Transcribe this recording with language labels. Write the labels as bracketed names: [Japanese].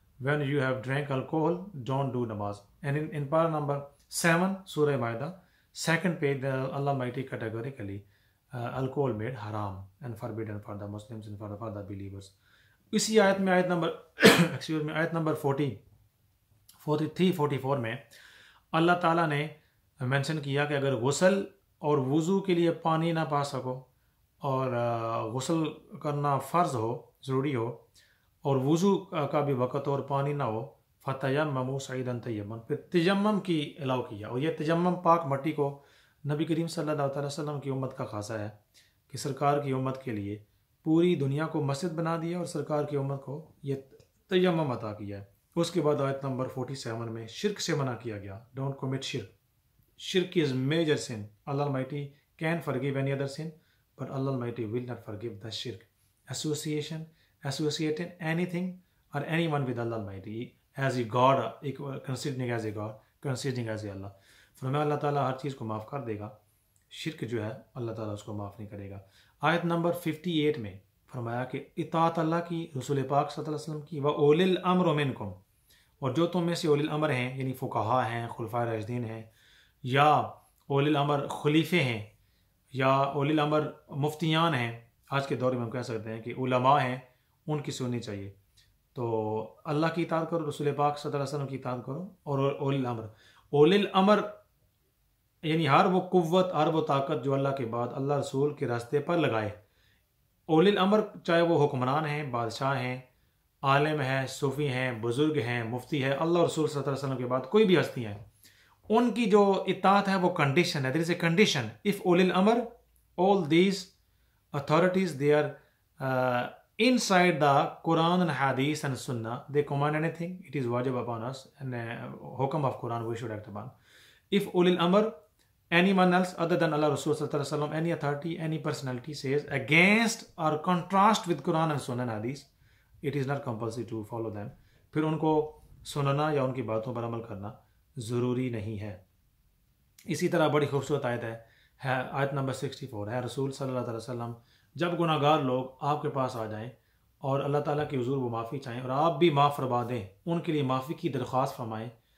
[English] When you have drank alcohol, don't do namaz. And in para number 7, Surah Ma'idah, 2nd page, Allah Almighty categorically alcohol made haram and forbidden for the Muslims and for the believers. [Urdu] اسی آیت میں آیت number آیت number 40 43 44 میں اللہ تعالیٰ نے mention کیا کہ اگر غسل اور وضو کے لیے پانی نہ پا سکو اور غسل کرنا فرض ہو، ضروری ہو، اور وضو کا بھی وقت اور پانی نہ ہو، [Arabic] فَتَيَمَّمُوا صَعِيدًا طَيِّبًا، [Urdu] پھر تیمم کی الاؤ کیا۔ اور یہ تیمم پاک مٹی کو نبی کریم صلی اللہ علیہ وسلم کی امت کا خاصہ ہے کہ سرکار کی امت کے لیے پوری دنیا کو مسجد بنا دیا اور سرکار کی امت کو یہ تیمم عطا کیا ہے۔ اس کے بعد آیت نمبر 47 میں شرک سے منع کیا گیا، [English] Don't commit شرک۔ Shirk is major sin. Allah Almighty can forgive any other sin, but Allah Almighty will not forgive the shirk. Associating anything or anyone with Allah Almighty as a God, considering as a God, considering as a Allah. [Urdu] فرمایا اللہ تعالیٰ ہر چیز کو معاف کر دے گا، شرک جو ہے اللہ تعالیٰ اس کو معاف نہیں کرے گا۔ آیت نمبر 58 میں فرمایا کہ اطاعت اللہ کی، رسول پاک صلی اللہ علیہ وسلم کی، [Arabic] وَأُولِي الْأَمْرُ مِنْكُمْ، [Urdu] اور جو تم میں سے اولی الامر ہیں، یعنی فقہا ہیں، خلفائے راشدین ہیں، یا اولی الامر خلیفے ہیں، یا اولی الامر مفتیان ہیں، آج کے دور میں ہم کہہ سکتے ہیں کہ علماء ہیں، ان کی سننی چاہیے۔ تو اللہ کی اطاعت کرو، رسول پاک صلی اللہ علیہ وسلم کی اطاعت کرو، اور اولی الامر یعنی ہر وہ قوت، ہر وہ طاقت جو اللہ کے بعد اللہ رسول کے راستے پر لگائے۔ اولی الامر چاہے وہ حکمران ہیں، بادشاہ ہیں، عالم ہیں، صوفی ہیں، بزرگ ہیں، مفتی ہے، اللہ رسول صلی اللہ علیہ وسلم کے بعد کوئی بھی ہستی ہیں، ان کی جو اطاعت ہے وہ کنڈیشن ہے۔ [English] there is a condition, [Urdu] اف اولی الامر [English] all these authorities they are inside the Quran and Hadith and Sunnah, they command anything, it is wajib upon us, and hukam of Quran we should act upon. If ulil amr, anyone else other than Allah Rasul sallallahu alaihi wasallam, any authority, any personality says against or contrast with Quran and Sunnah and Hadith, it is not compulsory to follow them. [Urdu] پھر ان کو سننا یا ان کی باتوں پر عمل کرنا ضروری نہیں ہے۔ اسی طرح بڑی خوبصورت آیت ہے آیت نمبر 64 ہے، رسول صلی اللہ علیہ وسلم جب گناہ گار لوگ آپ کے پاس آ جائیں اور اللہ تعالیٰ کی حضور وہ معافی چاہیں اور آپ بھی معاف فرما دیں، ان کے لیے معافی کی درخواست فرمائیں،